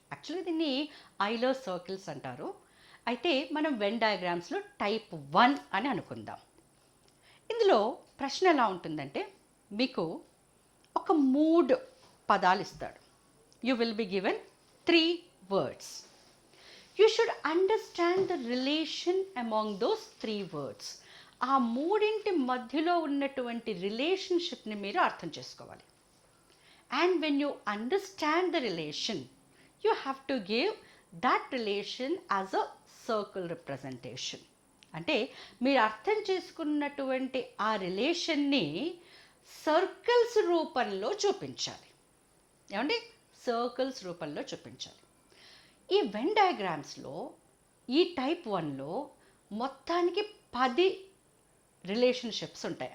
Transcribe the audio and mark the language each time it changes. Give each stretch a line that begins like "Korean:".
Telugu: Actually దీన్ని ఐలర్ circles అంటారు. అయితే మనం వెన్ డయాగ్రామ్స్లో టైప్ 1 అని అనుకుందాం. ఇందులో ప్రశ్న ఎలా ఉంటుందంటే, మీకు ఒక 3 పదాలు ఇస్తాడు.
English: You will be given 3 words. You should understand the relation among those 3 words.
Telugu: ఆ మూడింటి మధ్యలో ఉన్నటువంటి రిలేషన్షిప్ని మీరు అర్థం చేసుకోవాలి.
English: And when you understand the relation, you have to give that relation as a circle representation.
Telugu: అంటే మీరు అర్థం చేసుకున్నటువంటి ఆ రిలేషన్ని సర్కిల్స్ రూపంలో చూపించాలి. ఏమండి, సర్కిల్స్ రూపంలో చూపించాలి. ఈ వెన్ డయాగ్రామ్స్లో ఈ టైప్ 1లో మొత్తానికి 10 రిలేషన్షిప్స్ ఉంటాయి.